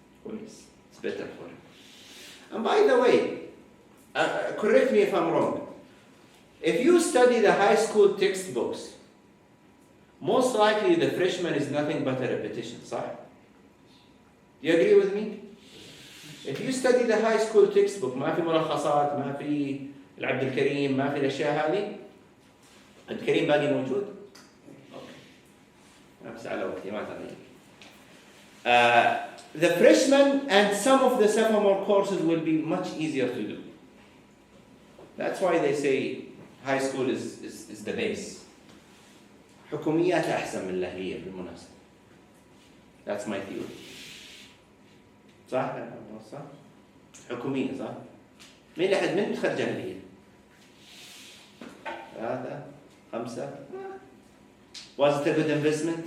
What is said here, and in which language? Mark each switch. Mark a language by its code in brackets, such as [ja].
[en] It's better for him. And by the way, correct me if I'm wrong. If you study the high school textbooks, most likely the freshman is nothing but a repetition, [ar] صح? [en] Do you agree with me? If you study the high school textbook, [ar] ما في ملخصات، ما في العبد الكريم، ما في الأشياء هذه. عبد الكريم باقي موجود؟ أوكي. بس على وقتي ما تغير. [en] The freshman and some of the sophomore courses will be much easier to do. That's why they say high school is the base. [ar] حكوميات أحسن من الأهلية بالمناسبة. [en] That's my theory. [ar] صح؟ صح؟ حكومية صح؟ من تخرج أهلية؟ 3 5 [en] Was it a good investment?